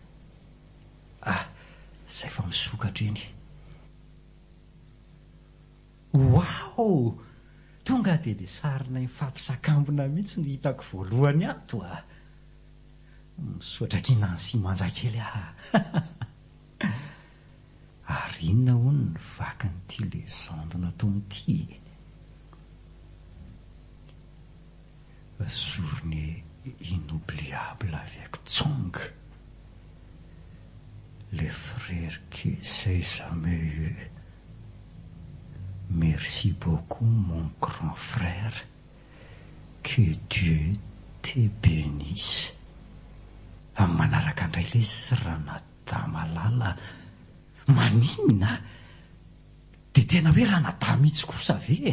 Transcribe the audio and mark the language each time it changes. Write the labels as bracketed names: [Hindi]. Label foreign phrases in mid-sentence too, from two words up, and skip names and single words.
[Malagasy] Zay fa misokatra iny. Wow! Tonga dia le sarinay fampisakambina mihitsy no hitako voalohany ato a. Misaotra kinansy manjakely Ary inona hono ny vakin'ity légende nataon'ity. [French] Journée inoubliable avec Tsong. Les frères qui s'est jamais eu. Merci beaucoup mon grand frère. Que Dieu te bénisse. [Malagasy] Manaraka indray lesy Ranata Malala. Maninona? Dia tena hoe Ranata mihitsy kosa ve?